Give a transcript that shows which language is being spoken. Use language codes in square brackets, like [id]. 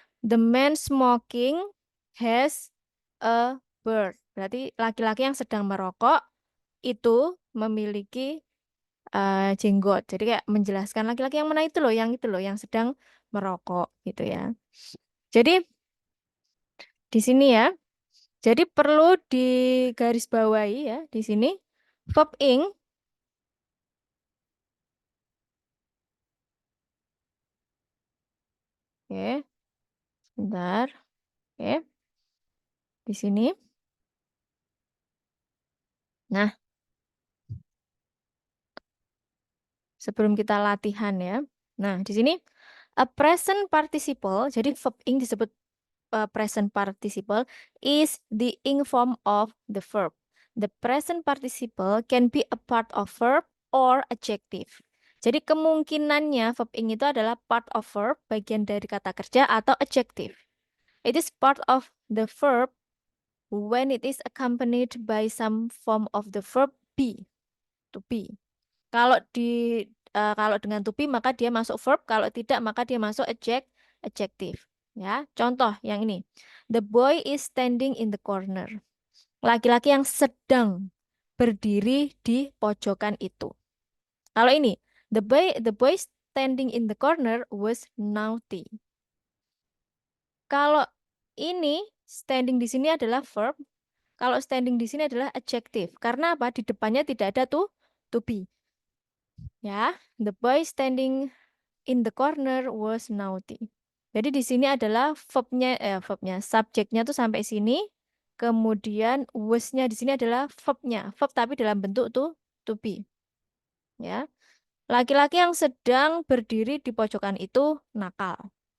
[en] The man smoking has a bird. [id] Berarti laki-laki yang sedang merokok itu memiliki jenggot. Jadi kayak menjelaskan laki-laki yang mana itu loh yang sedang merokok gitu ya. Jadi di sini ya. Jadi perlu digarisbawahi ya di sini verb ing. Oke, sebentar. Oke, di sini. Nah, sebelum kita latihan ya. Nah, di sini [en] a present participle, jadi verb ing disebut present participle is the ing form of the verb. The present participle can be a part of verb or adjective. [id] Jadi kemungkinannya verb ing itu adalah [en] part of verb, [id] bagian dari kata kerja atau adjective. [en] It is part of the verb when it is accompanied by some form of the verb be, to be. [id] Kalau kalau dengan to be maka dia masuk verb, kalau tidak maka dia masuk adjective. Ya, contoh yang ini. [en] The boy is standing in the corner. [id] Laki-laki yang sedang berdiri di pojokan itu. Kalau ini, [en] the boy standing in the corner was naughty. [id] Kalau ini standing di sini adalah verb, kalau standing di sini adalah adjective. Karena apa? Di depannya tidak ada to be. [en] Ya, the boy standing in the corner was naughty. [id] Jadi di sini adalah verbnya, subjeknya tuh sampai sini. Kemudian was-nya di sini adalah verbnya, verb tapi dalam bentuk to be. Ya, laki-laki yang sedang berdiri di pojokan itu nakal.